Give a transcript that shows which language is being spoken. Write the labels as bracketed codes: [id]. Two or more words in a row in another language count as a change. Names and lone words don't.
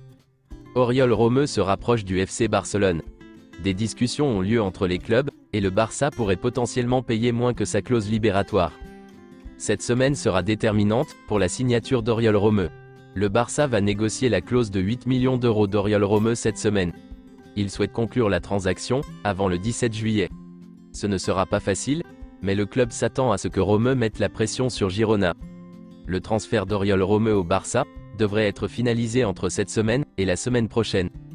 [fr] Oriol Romeu se rapproche du FC Barcelone. Des discussions ont lieu entre les clubs, et le Barça pourrait potentiellement payer moins que sa clause libératoire. Cette semaine sera déterminante, pour la signature d'Oriol Romeu. Le Barça va négocier la clause de 8 millions d'euros d'Oriol Romeu cette semaine. Il souhaite conclure la transaction, avant le 17 juillet. Ce ne sera pas facile, mais le club s'attend à ce que Romeu mette la pression sur Girona. Le transfert d'Oriol Romeu au Barça devrait être finalisé entre cette semaine et la semaine prochaine.